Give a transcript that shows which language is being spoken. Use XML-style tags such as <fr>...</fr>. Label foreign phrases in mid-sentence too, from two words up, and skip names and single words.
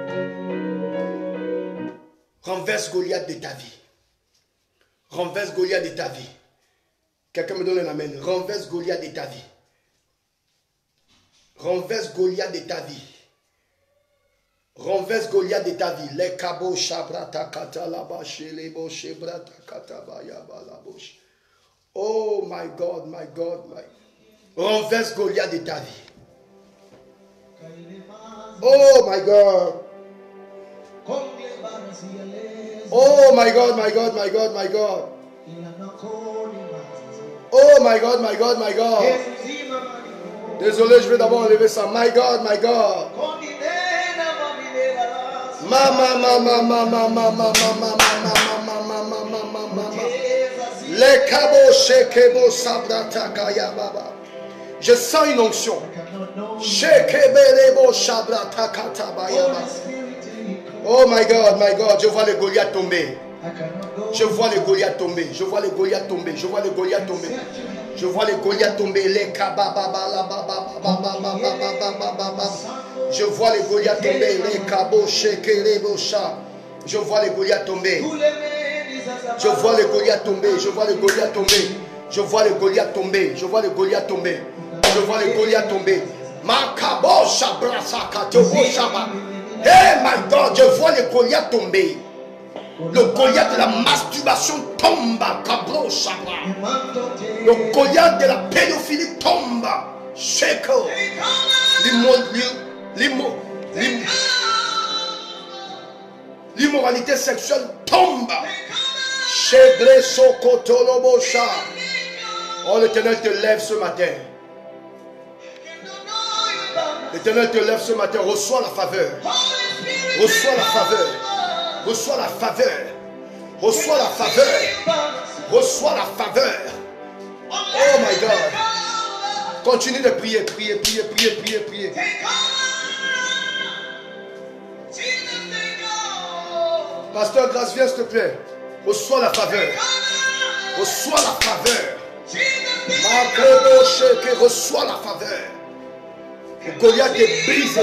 <fr>Renverse Goliath de ta vie. Renverse Goliath de ta vie. Quelqu'un me donne un amen. Renverse Goliath de ta vie. Renverse Goliath de ta vie. Renverse Goliath de ta vie. Les kabo shabrata kata la bache les boche brata kata bayaba la boche.</fr> <en>Oh my God, my God, my.</en> <fr>Renverse Goliath de ta vie.</fr> <en>Oh my God. Oh my God, my God, my God, my God. Oh my God, my God, my God.</en> <fr>Désolé, je vais d'abord enlever ça.</fr> <en>My God, my God. Les kabo shekebo sabrata kaya baba.</en> <fr>Je sens une onction. Shekebelebo sabrata katabaya baba.</fr> <en>Oh my God,</en> <fr>je vois le Goliath tomber. Je vois le Goliath tomber. Je vois le Goliath tomber. Je vois le Goliath tomber. Je vois le Goliath tomber. Les je vois le Goliath tomber. Les kabo shekelebo sha. Je vois le Goliath tomber. Je vois le Goliath tomber. Je vois le Goliath tomber. Je vois le Goliath tomber. Je vois le Goliath tomber. Je vois le Goliath tomber. Makabo shabrasa katobo shaba.</fr> <en>Hey my God,</en> <fr>je vois le Goliath tomber. Le Goliath de la masturbation tombe. Kabro Shabra. Le Goliath de la pédophilie tombe. Sheko. L'immoralité sexuelle tombe. Shebre Sokotolobosha. Oh, l'Éternel te lève ce matin. L'Éternel te lève ce matin. Reçois la faveur. Reçois la faveur. Reçois la faveur. Reçois la faveur. Reçois la faveur.</fr> <en>Oh my God.</en> <fr>Continue de prier, prier, prier, prier, prier, prier. Pasteur Grâce, viens s'il te plaît. Reçois la faveur. Reçois la faveur. Reçois la faveur. Goliath est brisé.</fr>